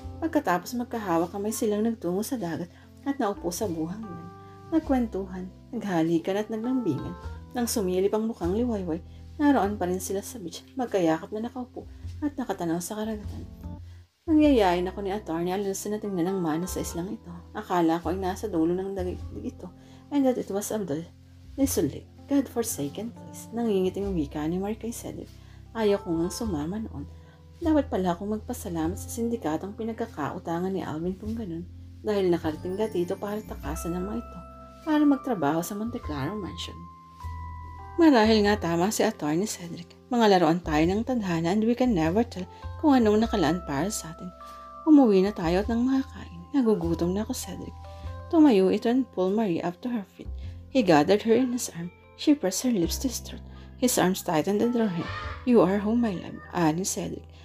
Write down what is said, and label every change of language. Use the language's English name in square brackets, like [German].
[Filipino] Pagkatapos magkahawak kamay silang nagtungo sa dagat at naupo sa buhangin. Nagkwentuhan, naghalikan at naglambingan. Nang sumilip ang mukhang liwayway, naroon pa rin sila sa beach, magkayakap na nakaupo at nakatanaw sa karagatan. Nangyayain ako ni Atty. Alonso na tingnan ang mana sa islang ito. Akala ko ay nasa dulo ng daigdig ito [English] and that it was a desolate, God-forsaken place. [Filipino] Nangingiting wika ni Marie kay Cedric. Ayaw ko ngang sumama noon. Dapat pala akong magpasalamat sa sindikatong pinagkakautangan ni Alvin kung ganun dahil nakarating ka dito para takasan ng mga ito para magtrabaho sa Monte Claro Mansion. Marahil nga tama si Atty. Cedric. Mga laruan tayo ng tadhana [English] and we can never tell [Filipino] kung anong nakalaan para sa atin. Umuwi na tayo at nang makakain. Nagugutom na ako, Cedric. Tumayo ito [English] and pulled Marie up to her feet. He gathered her in his arm. She pressed her lips to his throat. His arms tightened and her hand. You are home, my love, [Filipino] ani Cedric.